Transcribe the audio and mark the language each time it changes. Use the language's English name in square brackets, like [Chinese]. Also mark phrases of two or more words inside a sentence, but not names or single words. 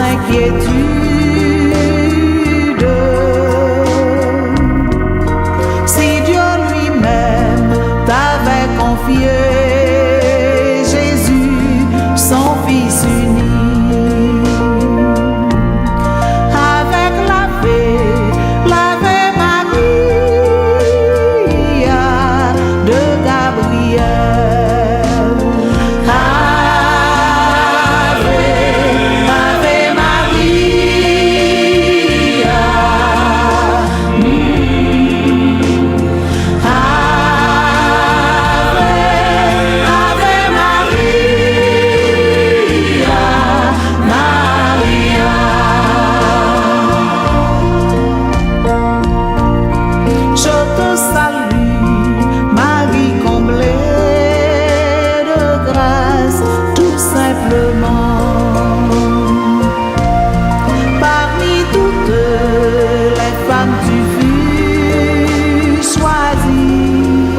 [French] inquiétude. Si Dieu lui-même t'avait confié Jésus, son Fils unique, avec l'Ave Maria de Gabriel. [Latin] Ave, Ave Maria. Ave, Ave Maria, Maria. [French] Je te salue, Marie comblée de grâce, tout simplement. Parmi toutes les femmes, tu fus choisie.